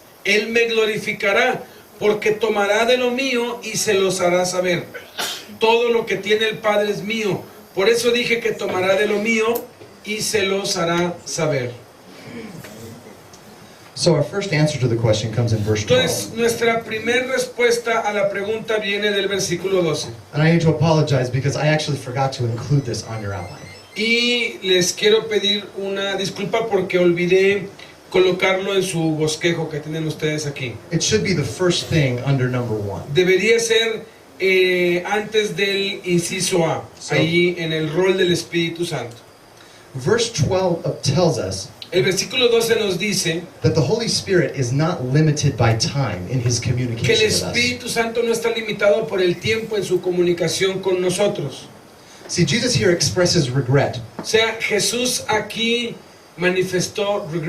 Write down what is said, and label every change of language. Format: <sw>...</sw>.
<es>Él me glorificará, porque tomará de lo mío y se los hará saber. Todo lo que tiene el Padre es mío. Por eso dije que tomará de lo mío y se los hará saber.</es> <en>So our first answer to the question comes in verse 12.</en> <es>Entonces, nuestra primera respuesta a la pregunta viene del versículo 12.</es> <en>And I need to apologize because I actually forgot to include this on your outline.</en> <es>Y les quiero pedir una disculpa porque olvidé colocarlo en su bosquejo que tienen ustedes aquí.</es> <en>It should be the first thing under number 1.</en> <es>Debería ser antes del inciso A, ahí en el rol del Espíritu Santo.</es> <en>Verse 12 tells us</en> <es>El versículo 12 nos dice</es> <en>that the Holy Spirit is not limited by time in His</en> <es>que el</es> <en>communication with us.</en> <es>Espíritu Santo no está limitado por el tiempo en su comunicación con nosotros.</es> <en>See, Jesus here expresses regret.</en> <es>O sea, Jesús aquí manifestó</es>